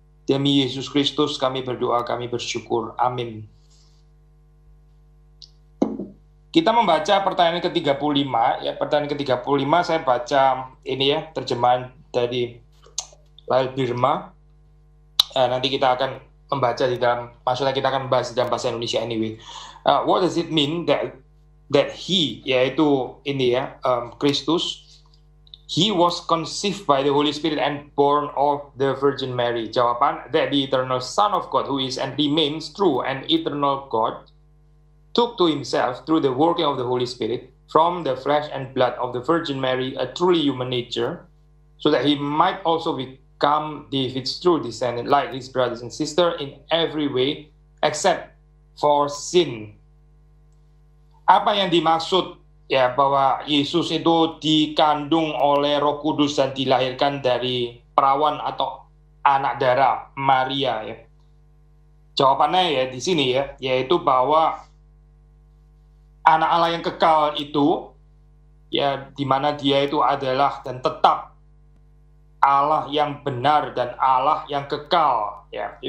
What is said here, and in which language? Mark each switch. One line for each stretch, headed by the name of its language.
Indonesian: Demi Yesus Kristus kami berdoa, kami bersyukur. Amin. Kita membaca pertanyaan ke-35, ya pertanyaan ke-35 saya baca ini ya, terjemahan dari Lail Birma. Nanti kita akan membaca di dalam, maksudnya kita akan membahas di dalam bahasa Indonesia anyway.
English: What does it mean that he,
Indonesian: yaitu ini ya, Kristus,
English: he was conceived by the Holy Spirit and born of the Virgin Mary. Jawaban, that the eternal Son of God, who is and remains true and eternal God, took to himself through the working of the Holy Spirit from the flesh and blood of the Virgin Mary a truly human nature, so that he might also become David's true descendant like his brothers and sisters in every way except for sin.
Indonesian: Apa yang dimaksud ya bahwa Yesus itu dikandung oleh Roh Kudus dan dilahirkan dari perawan atau anak darah Maria ya? Jawabannya ya di sini ya, yaitu bahwa anak Allah yang kekal itu ya, di mana dia itu adalah dan tetap Allah yang benar dan Allah yang kekal ya.